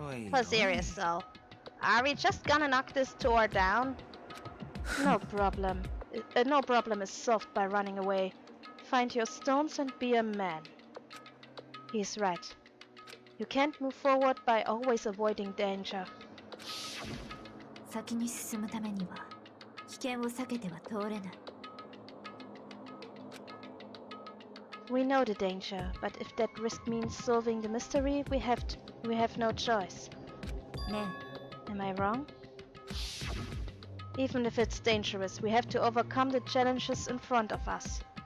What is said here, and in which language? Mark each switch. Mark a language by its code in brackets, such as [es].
[en] For serious though, are we just gonna knock this door down? No problem. No problem is solved by running away. Find your stones and be a man. He's right. You can't move forward by always avoiding danger. [ja] 先に進むためには危険を避けては通れない。 [en] We know the danger, but if that risk means solving the mystery, we have no choice. ね Am I wrong? Even if it's dangerous, we have to overcome the challenges in front of us.